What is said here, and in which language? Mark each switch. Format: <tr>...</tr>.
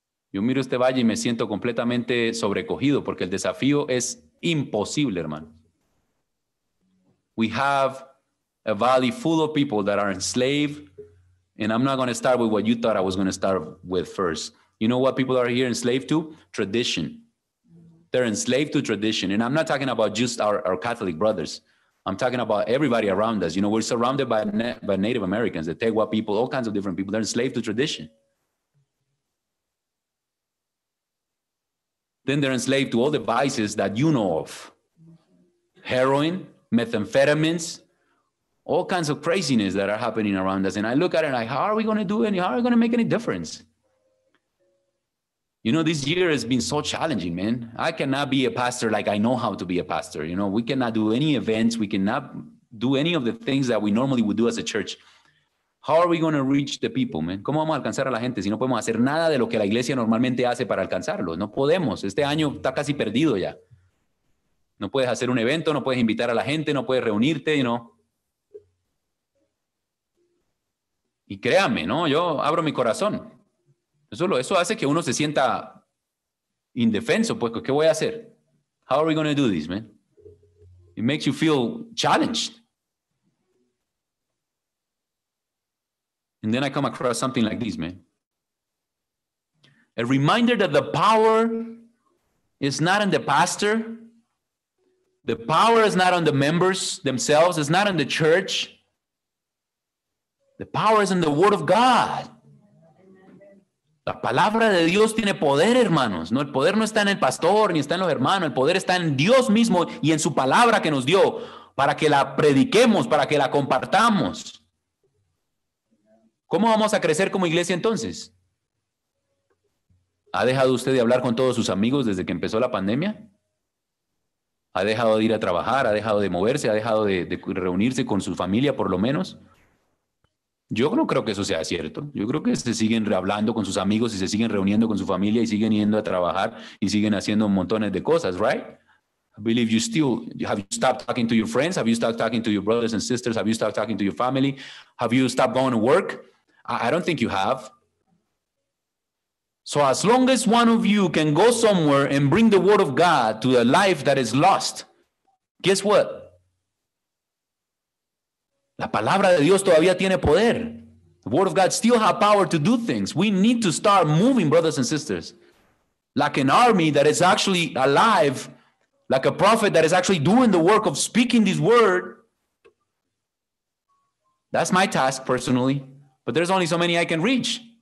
<es>Yo miro este valle y me siento completamente sobrecogido porque el desafío es imposible, hermano.</es> <en>We have a valley full of people that are enslaved, and I'm not going to start with what you thought I was going to start with first. You know what people are here enslaved to? Tradition. They're enslaved to tradition, and I'm not talking about just our Catholic brothers. I'm talking about everybody around us. You know, we're surrounded by Native Americans, the Tewa people, all kinds of different people. They're enslaved to tradition. Then they're enslaved to all the vices that you know of. Heroin, methamphetamines, all kinds of craziness that are happening around us. And I look at it like, how are we going to do it? How are we going to make any difference? You know, this year has been so challenging, man. I cannot be a pastor like I know how to be a pastor. You know, we cannot do any events. We cannot do any of the things that we normally would do as a church. How are we going to reach the people, man?</en> <es>¿Cómo vamos a alcanzar a la gente si no podemos hacer nada de lo que la iglesia normalmente hace para alcanzarlo? No podemos. Este año está casi perdido ya. No puedes hacer un evento, no puedes invitar a la gente, no puedes reunirte, ¿no? Y créanme, ¿no? Yo abro mi corazón. Eso hace que uno se sienta indefenso, pues, ¿qué voy a hacer?</es> <en>How are we going to do this, man? It makes you feel challenged. And then I come across something like this, man. A reminder that the power is not in the pastor. The power is not on the members themselves. It's not in the church. The power is in the Word of God.</en> <es>La palabra de Dios tiene poder, hermanos. No, el poder no está en el pastor ni está en los hermanos. El poder está en Dios mismo y en su palabra que nos dio para que la prediquemos, para que la compartamos. ¿Cómo vamos a crecer como iglesia entonces? ¿Ha dejado usted de hablar con todos sus amigos desde que empezó la pandemia? Ha dejado de ir a trabajar, ha dejado de moverse, ha dejado de reunirse con su familia por lo menos. Yo no creo que eso sea cierto. Yo creo que se siguen hablando con sus amigos y se siguen reuniendo con su familia y siguen yendo a trabajar y siguen haciendo montones de cosas, right?</es> <en>I believe you still, have you stopped talking to your friends? Have you stopped talking to your brothers and sisters? Have you stopped talking to your family? Have you stopped going to work? I don't think you have. So as long as one of you can go somewhere and bring the word of God to a life that is lost, guess what?</en> <es>La palabra de Dios todavía tiene poder.</es> <en>The word of God still has power to do things. We need to start moving, brothers and sisters. Like an army that is actually alive, like a prophet that is actually doing the work of speaking this word. That's my task personally, but there's only so many I can reach.</en>